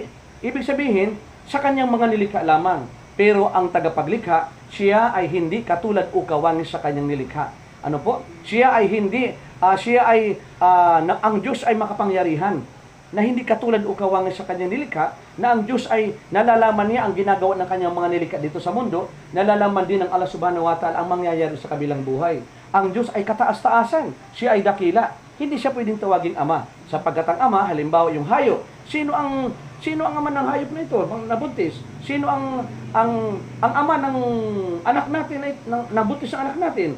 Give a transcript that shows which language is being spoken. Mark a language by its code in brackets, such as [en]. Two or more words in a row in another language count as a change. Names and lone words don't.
[tl] Ibig sabihin, sa kanyang mga nilikha lamang. Pero ang tagapaglikha, siya ay hindi katulad o kawangi sa kanyang nilikha. Ano po? Siya ay hindi, ang Diyos ay makapangyarihan na hindi katulad o kawangi sa kanyang nilikha, na ang Diyos ay nalalaman niya ang ginagawa ng kanyang mga nilikha dito sa mundo, nalalaman din ng Allah [ar] سبحانه وتعالى [tl] ang mangyayari sa kabilang buhay. Ang Diyos ay kataas-taasan, siya ay dakila. Hindi siya pwedeng tawagin Ama, sapagkat ang Ama, halimbawa yung hayop. Sino ang ama ng hayop na ito, nabuntis? Sino ang ama ng anak natin ay nabuntis ang anak natin?